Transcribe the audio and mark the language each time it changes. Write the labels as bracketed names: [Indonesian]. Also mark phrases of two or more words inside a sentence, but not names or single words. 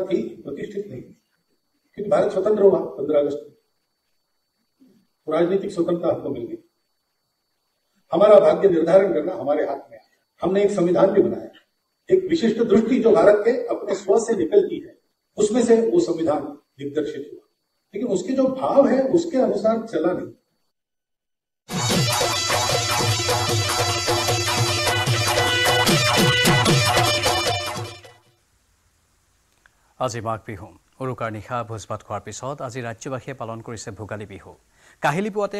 [Hindi] थी प्रतिष्ठित नहीं क्योंकि भारत स्वतंत्र हुआ 15 अगस्त को राजनीतिक स्वतंत्रता हमको मिल गई हमारा भाग्य निर्धारण करना हमारे हाथ में है हमने एक संविधान भी बनाया एक विशिष्ट दृष्टि जो भारत के अपने स्व से निकलती है उसमें से वो संविधान दिग्दर्शित हुआ लेकिन उसके जो भाव है उसके अनुसार चला नहीं [Assamese] আজি মাঘ বিহু উৰুকাৰ নিশা ভোজ ভাত খোৱাৰ পিছত আজি ৰাজ্যবাসীয়ে পালন কৰিছে ভোগালী বিহু কাহিলি পুৱাতে